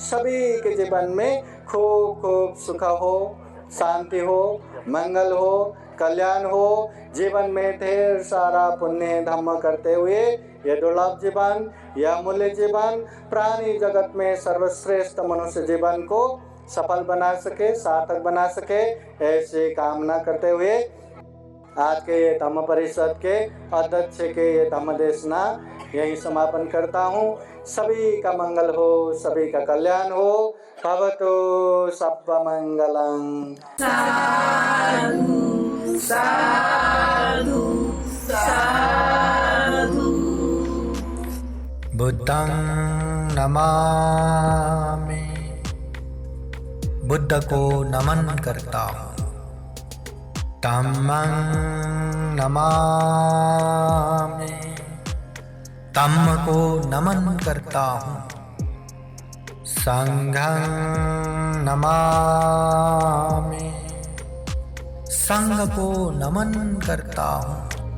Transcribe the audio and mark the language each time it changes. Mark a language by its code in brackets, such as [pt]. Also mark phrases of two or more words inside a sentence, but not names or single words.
[hi] सभी के जीवन में खूब खूब सुख हो, शांति हो, मंगल हो, कल्याण हो, जीवन में ढेर सारा पुण्य धम्म करते हुए ये दुर्लभ जीवन, यह मूल्य जीवन, प्राणी जगत में सर्वश्रेष्ठ मनुष्य जीवन को सफल बना सके, सार्थक बना सके, ऐसी कामना करते हुए आज के ये धम्म परिषद के अध्यक्ष के ये धम्म देशना यही समापन करता हूँ। सभी का मंगल हो, सभी का कल्याण हो। [pi] भवतु सब्ब मंगलम्। साधु साधु साधु। बुद्धं नमामि, [hi] बुद्ध को नमन करता हूँ। [pi] धम्मं नमामि, [hi] धम्म को नमन करता हूँ। [pi] संघं नमामि, [hi] संघ को नमन करता हूँ।